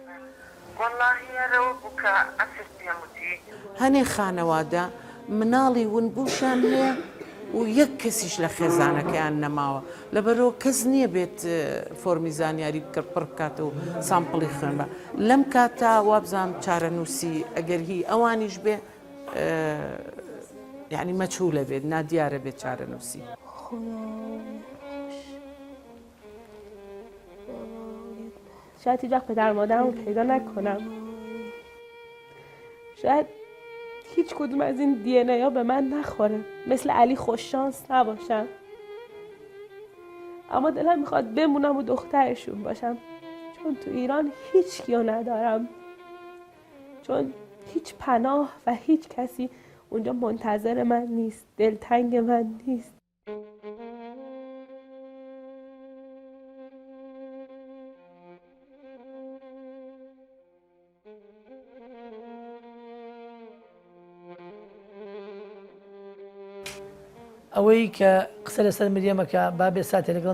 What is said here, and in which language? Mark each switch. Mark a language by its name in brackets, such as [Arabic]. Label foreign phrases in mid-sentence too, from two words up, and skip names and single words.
[Central Kurdish] هەنێ خانەوادە مناڵی ون بووشان هەیە و یەک کەسیش لە خێزانەکەیان نەماوە لەبەرەوە کەس نییە بێت فۆرمی زانیاری بکرد پڕ بکات و سامپڵی خوێن بە لەم کاتا وابزانام چارەنووسی ئەگەر هی ئەوانیش بێ یعنی مەچوولە بێت نادیارە بێت چارەنووسی. [Persian] شاید هیچ وقت پدر مادرم رو پیدا نکنم. شاید هیچ کدوم از این DNA ها به من نخوره. مثل علی خوششانس نباشم. اما دلم میخواد بمونم و دخترشون باشم. چون تو ایران هیچ کیو ندارم. چون هیچ پناه و هیچ کسی اونجا منتظر من نیست. دلتنگ من نیست. [Central Kurdish] ئەوەی کە قسە لەسەر مریەمەکە با بێ ساتێ لەگەڵ